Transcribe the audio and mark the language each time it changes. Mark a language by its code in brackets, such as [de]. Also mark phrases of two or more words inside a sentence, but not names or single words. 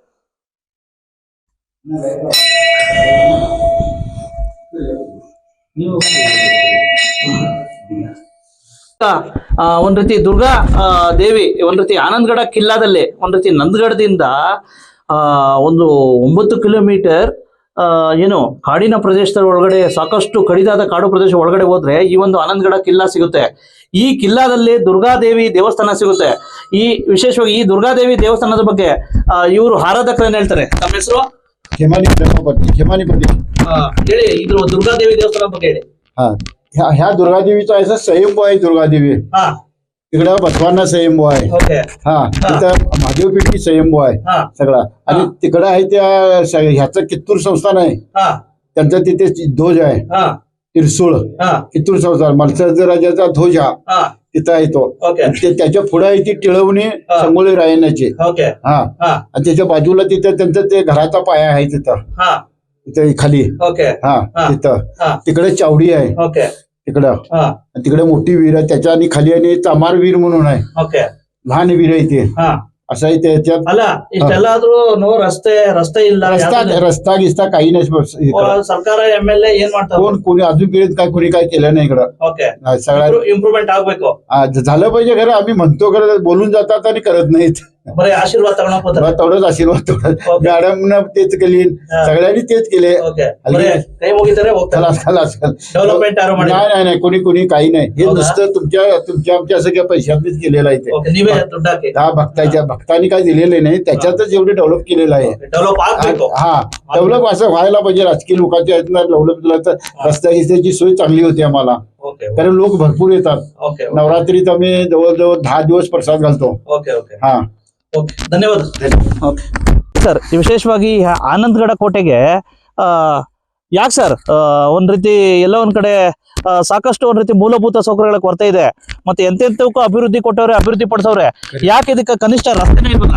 [kn] ಒಂದ್ ರೀತಿ ದುರ್ಗಾ ದೇವಿ ಒಂದ್ ರೀತಿ ಆನಂದ್ಗಡ ಕಿಲ್ಲಾದಲ್ಲಿ ಒಂದ್ ರೀತಿ ನಂದಗಡದಿಂದ ಒಂದು 9 ಕಿಲೋಮೀಟರ್ ಏನು ಕಾಡಿನ ಪ್ರದೇಶದ ಒಳಗಡೆ ಸಾಕಷ್ಟು ಕಡಿದಾದ ಕಾಡು ಪ್ರದೇಶ ಒಳಗಡೆ ಹೋದ್ರೆ ಈ ಒಂದು ಆನಂದ್ಗಡ ಕಿಲ್ಲಾ ಸಿಗುತ್ತೆ. ಈ ಕಿಲ್ಲಾದಲ್ಲಿ ದುರ್ಗಾದೇವಿ ದೇವಸ್ಥಾನ ಸಿಗುತ್ತೆ. ಈ ವಿಶೇಷವಾಗಿ ಈ ದುರ್ಗಾದೇವಿ ದೇವಸ್ಥಾನದ ಬಗ್ಗೆ ಇವರು ಆರಾಧಕರನ್ನ ಹೇಳ್ತಾರೆ. ತಮ್ಮ ಹೆಸರು? ಹೇಳಿ, ಇದ್ರ ದುರ್ಗಾದೇವಿ ದೇವಸ್ಥಾನ ಬಗ್ಗೆ ಹೇಳಿ. [mr] ह्या दुर्गादेवीचा असं स्वयंभू आहे. दुर्गादेवी तिकडं बसवांना स्वयंभू आहे. तिथं महादेवपेठी स्वयंभू आहे सगळा. आणि तिकडं आहे त्या ह्याचं कित्तूर संस्थान आहे. त्यांचा तिथे ध्वज आहे, त्रिशूळ. कित्तूर संस्थान मत्स्यराज राजाचा ध्वज हा तिथं आहे तो. त्याच्या पुढे आहे ती टिळवणी संगोळी रायण्याची. आणि त्याच्या बाजूला तिथं त्यांचं ते घराचा पाया आहे तिथं खाली. तिथं तिकडे चावडी आहे तिकडं. तिकडे मोठी विहीर आहे त्याच्या आणि खाली आणि चामार विहीर म्हणून आहे. लहान विहीर आहे ते. असं आहे त्याच्यात [kn] ಅಲ್ಲ ಇಷ್ಟೆಲ್ಲ ಆದ್ರೂ ರಸ್ತೆ ಇಲ್ಲ [mr] रस्ता गिस्ता काही नाही [kn] ಸರ್ಕಾರ MLA ಏನ್ ಮಾಡ್ತಾರೆ [mr] कोण कोणी अजून केलं काय कोणी काय केलं नाही इकडं ಓಕೆ सगळ्या [kn] ಇಂಪ್ರೂವ್ಮೆಂಟ್ ಆಗ್ಬೇಕು [mr] झालं पाहिजे खरं आम्ही म्हणतो खरं बोलून जातात आणि करत नाहीत बरे आशीर्वाद तगणक होता तेवढंच आशीर्वाद तेवढं मॅडमनं तेच केली सगळ्यांनी तेच केले [kn] ಓಕೆ ಬರೆ ಕೈ ಮುಗಿತಾರೆ ಹೋಗ್ತಾರೆ ಡೆವಲಪ್ಮೆಂಟ್ ಯಾರು ಮಾಡಿ [mr] नाही नाही कोणी कोणी काही नाही हे नुसतं तुमच्या आमच्या असं काय पैशातच केलेलं आहे ते [kn] ಓಕೆ ನೀವೇ ದುಡ್ಡು ಹಾಕಿ [mr] हा भक्तांनी काय दिलेले नाही त्याच्यातच एवढे डेव्हलप केलेलं आहे [kn] ಡೆವಲಪ್ ಆಗ್ಬೇಕು [mr] हा डेव्हलप असं व्हायला पाहिजे राजकीय लोकांच्या डेव्हलप झालं तर रस्ता गिस्त्याची सोय चांगली होती आम्हाला ಓಕೆ कारण लोक भरपूर येतात ಓಕೆ नवरात्रीत आम्ही जवळजवळ 10 दिवस प्रसाद घालतो ಓಕೆ ಓಕೆ हा [kn] ಓಕೆ ಧನ್ಯವಾದ ಓಕೆ ಸರ್ ವಿಶೇಷವಾಗಿ ಆನಂದಗಡ ಕೋಟೆಗೆ ಯಾಕೆ ಸರ್ ಒಂದ್ ರೀತಿ ಎಲ್ಲ ಒಂದ್ ಕಡೆ ಸಾಕಷ್ಟು ಒಂದ್ ರೀತಿ ಮೂಲಭೂತ ಸೌಕರ್ಯಗಳ ಕೊರತೆ ಇದೆ ಮತ್ತೆ ಎಂತೆಂತಕ್ಕೂ ಅಭಿವೃದ್ಧಿ ಕೊಟ್ಟವ್ರೆ ಅಭಿವೃದ್ಧಿ ಪಡಿಸವ್ರೆ ಯಾಕೆ ಇದಕ್ಕೆ ಕನಿಷ್ಠ ರಸ್ತೆನೇ ಇಲ್ವಲ್ಲ